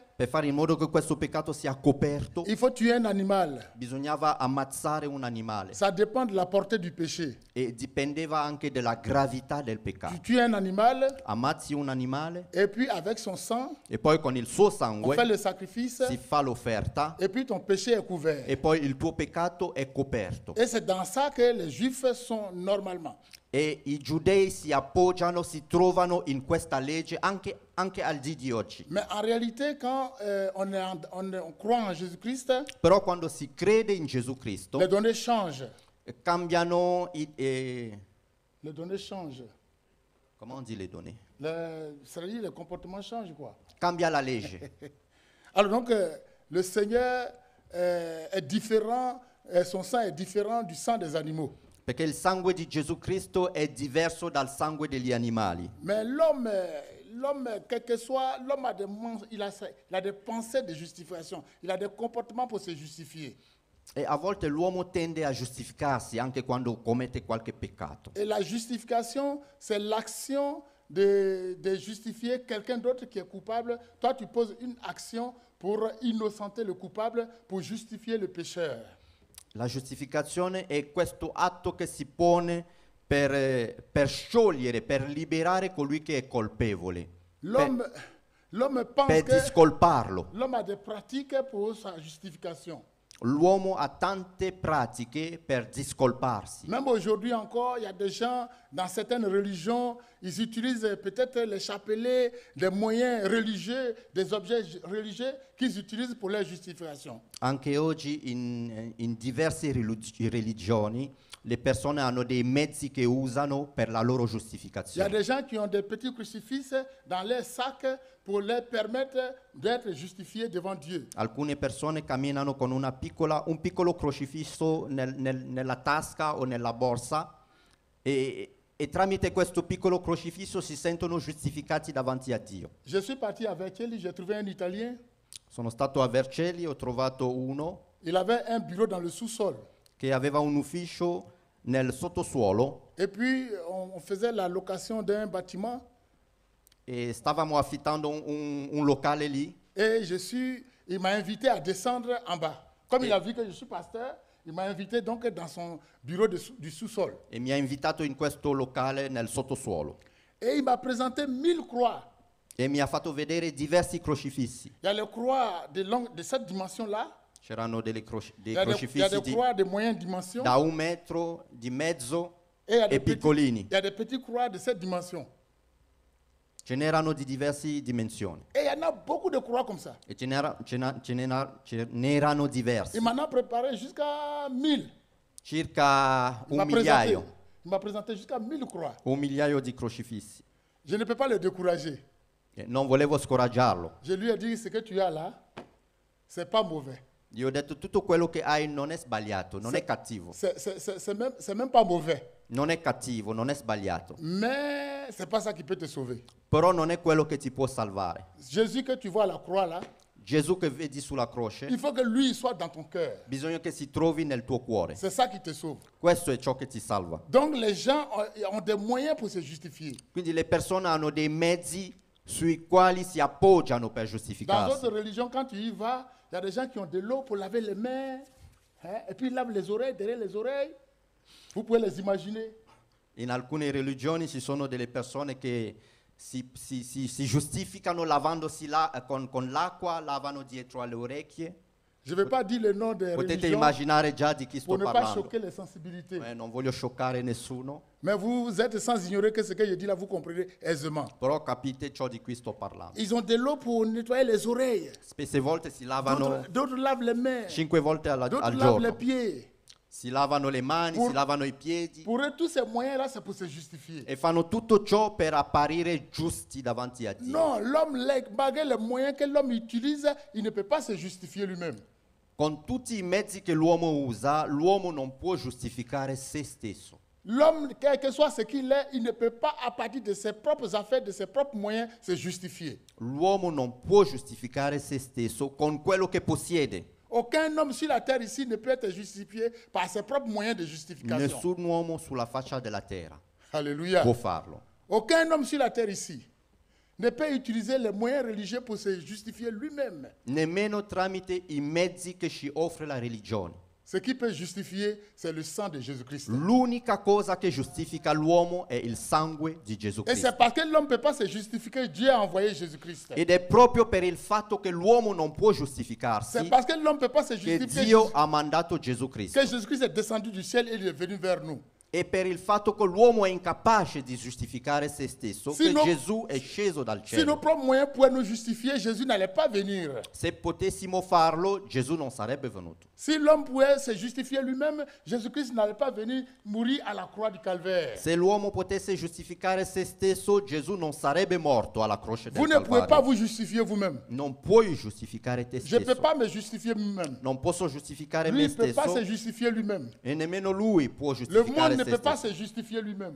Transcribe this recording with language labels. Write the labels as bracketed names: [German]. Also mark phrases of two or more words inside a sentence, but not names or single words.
[Italian] per fare in modo che questo peccato sia coperto, [French] il faut tuer un animal. [Italian] bisognava ammazzare un animale. [French] Ça dépend de la portée du péché. [Italian] E dipendeva anche dalla gravità del [French] Tu [Italian] peccato. [French] tues un animal [Italian] Ammazzi un animale [French] et puis avec son sang, [Italian] e poi con il suo [French] on fait [Italian] sangue [French] le sacrifice [Italian] si fa l'offerta [French] et puis ton péché est couvert. [Italian] e poi il tuo peccato è coperto. [French] Et c'est dans ça que les Juifs sont normalement. [Italian] E i giudei si appoggiano, si trovano in questa legge anche al dì di oggi. [French] Mais en réalité, quand on croit en Jésus-Christ, [Italian] Però quando si crede in Gesù Cristo, [French] les données changent. [Italian] cambiano [French] Les données changent. comment on dit les données? C'est-à-dire les comportements changent, quoi. [Italian] Cambia la legge. [French] Alors donc, le Seigneur est différent, son sang est différent du sang des animaux. [Italian] Perché il sangue di Gesù Cristo è diverso dal sangue degli animali. [French] Mais l'homme, quel que soit, l'homme a il a des pensées de justification. Il a des comportements pour se justifier. [Italian] E a volte l'uomo tende a giustificarsi anche quando commette qualche peccato. [French] Et la justification, c'est l'action de justifier quelqu'un d'autre qui est coupable. Toi, tu poses une action pour innocenter le coupable, pour justifier le pécheur. [Italian] La giustificazione è questo atto che si pone per sciogliere, per liberare colui che è colpevole, [French] L'homme pense [Italian] per [French] que [Italian] discolparlo. [French] l'homme a des pratiques pour sa justification. [Italian] L'uomo ha tante pratiche per discolparsi. [French] Même aujourd'hui encore, il y a des gens dans certaines religions ils utilisent peut-être les chapelets, des moyens religieux, des objets religieux qu'ils utilisent pour leur justification. [Italian] Anche oggi in diverse religioni le persone hanno dei mezzi che usano per la loro [French] Il y a [Italian] giustificazione. [French] des gens qui ont des petits crucifix dans leur sac pour leur permettre d'être justifiés devant Dieu. [Italian] Alcune persone camminano con un piccolo crocifisso nella tasca o nella borsa e tramite questo piccolo crocifisso si sentono giustificati davanti a Dio. [French] Je suis parti à Vercelli, j'ai trouvé un Italien. [Italian] Sono stato a Vercelli, ho trovato uno [French] Il avait un bureau dans le sous-sol. [Italian] che aveva un ufficio nel sottosuolo [French] Et puis, on faisait la location d'un bâtiment. [Italian] e stavamo affittando un locale lì [French] Et il m'a invité à descendre en bas. Comme il a vu que je suis pasteur, il m'a invité donc dans son bureau du sous-sol. [Italian] e mi ha invitato in questo locale nel sottosuolo [French] Et il m'a présenté 1000 croix. [Italian] e mi ha fatto vedere diversi crocifissi. [French] Il y a les croix de cette dimension-là. [Italian] C'erano dei [French] Il y a [Italian] crocifissi [French] des croix de moyenne dimension. [Italian] da 1 metro, di mezzo [French] Et il y a [Italian] e piccolini. [French] il y a des petites croix de cette dimension. [Italian] Ce n'erano di diverse dimensioni [French] Et il y en a beaucoup de croix comme ça. [Italian] e ce n'erano diverse, [French] Il m'en a préparé jusqu'à 1000. [Italian] circa [French] Il m'a [Italian] un migliaio, [French] présenté jusqu'à 1000 croix. [Italian] un migliaio di crocifissi. [French] Je ne peux pas le décourager. [Italian] E non volevo scoraggiarlo. [French] Je lui ai dit, ce que tu as là, c'est pas mauvais. [Italian] Gli ho detto tutto quello che hai non è sbagliato, non Sì. è cattivo. [French] C'est même pas mauvais. [Italian] Non è cattivo, non è sbagliato. [French] Mais c'est pas ça qui peut te sauver. [Italian] Però non è quello che ti può salvare. [French] Jésus que tu vois à la croix là, [Italian] Gesù che vedi sulla croce, [French] il faut que lui soit dans ton cœur. [Italian] bisogna che si trovi nel tuo cuore. [French] C'est ça qui te sauve. [Italian] Questo è ciò che ti salva. [French] Donc les gens ont des moyens pour se justifier. [Italian] Quindi le persone hanno dei mezzi sui quali si appoggiano per [French] Dans [Italian] giustificarsi. [French] d'autres religions, quand tu y vas, il y a des gens qui ont de l'eau pour laver les mains, hein, et puis ils lavent les oreilles, derrière les oreilles. Vous pouvez les imaginer. [Italian] In alcune religioni ci sono delle persone che si giustificano lavandosi con l'acqua, lavano dietro alle orecchie. [French] Je ne vais pas dire le nom des [Italian] Potete [French] religions [Italian] immaginare già di chi sto [French] pour ne pas [Italian] parlando. [French] choquer les sensibilités. [Italian] Non voglio scioccare nessuno, [French] Mais vous êtes sans ignorer que ce que je dis là, vous comprenez aisément. [Italian] però capite ciò di cui sto parlando. [French] Ils ont de l'eau pour nettoyer les oreilles. [Italian] Spesse volte si lavano [French] D'autres lavent les mains. [Italian] 5 volte [French] D'autres [Italian] al [French] lavent les [Italian] giorno. [French] pieds. [Italian] Si lavano le mani, [French] Pour- [Italian] si lavano i piedi [French] Pour eux, tous ces moyens-là, c'est pour se justifier. [Italian] e fanno tutto ciò per apparire giusti davanti a Dio. [French] Non, l'homme, malgré les moyens que l'homme utilise, il ne peut pas se justifier lui-même. [Italian] Con tutti i mezzi che l'uomo usa, l'uomo non può giustificare se stesso. [French] L'homme, quel que soit ce qu'il est, il ne peut pas, à partir de ses propres affaires, de ses propres moyens, se justifier. [Italian] L'uomo non può giustificare se stesso con quello che possiede. [French] Aucun homme sur la terre ici ne peut être justifié par ses propres moyens de justification. [Italian] Nessun uomo sulla faccia della terra [French] Alléluia. [Italian] può farlo. [French] Aucun homme sur la terre ici ne peut utiliser les moyens religieux pour se justifier lui-même. [Italian] Nemmeno tramite i mezzi che ci offre la religione. [French] Ce qui peut justifier, c'est le sang de Jésus-Christ. [Italian] L'unica cosa che giustifica l'uomo è il sangue di Gesù [French] Et c'est [Italian] Cristo. [French] parce que l'homme ne peut pas se justifier que Dieu a envoyé Jésus-Christ. [Italian] Ed è proprio per il fatto che l'uomo non può [French] C'est [Italian] giustificarsi [French] parce que l'homme ne peut pas se [Italian] che [French] justifier [Italian] Dio ha mandato Gesù Cristo. [French] que Jésus-Christ est descendu du ciel et il est venu vers nous. [Italian] E per il fatto che l'uomo è incapace di giustificare se stesso, che [French] Sino- [Italian] Gesù è sceso dal [French] Si nos [Italian] cielo. [French] propres moyens pouvaient nous justifier, Jésus n'allait pas venir. [Italian] Se potessimo farlo, Gesù non sarebbe venuto. [French] Si l'homme pouvait se justifier lui-même, Jésus-Christ n'allait pas venir mourir à la croix du calvaire. [Italian] Se l'uomo potesse giustificare se stesso, Gesù non sarebbe morto alla croce [French] Vous [Italian] del [French] ne pouvez pas [Italian] Calvario. [French] vous justifier vous-même. [Italian] Non puoi giustificare te [French] Je ne peux [Italian] stesso. [French] pas me justifier moi-même. [Italian] Non posso giustificare [French] Lui [Italian] me [French] ne peut pas [Italian] stesso [French] se justifier lui-même. [Italian] e nemmeno lui può [French] Le monde [Italian] giustificare [French] ne [Italian] se [French] peut pas [Italian] stesso. [French] se justifier lui-même.